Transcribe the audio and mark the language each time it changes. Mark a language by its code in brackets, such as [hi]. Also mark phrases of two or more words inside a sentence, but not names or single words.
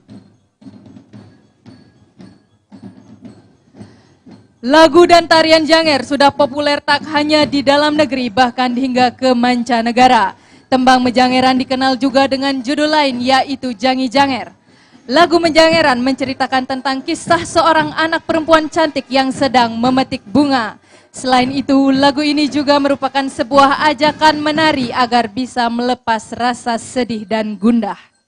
[id] Lagu dan tarian Janger sudah populer tak hanya di dalam negeri bahkan hingga ke mancanegara. Tembang Mejangeran dikenal juga dengan judul lain yaitu Jangi Janger. Lagu Mejangeran menceritakan tentang kisah seorang anak perempuan cantik yang sedang memetik bunga. Selain itu, lagu ini juga merupakan sebuah ajakan menari agar bisa melepas rasa sedih dan gundah.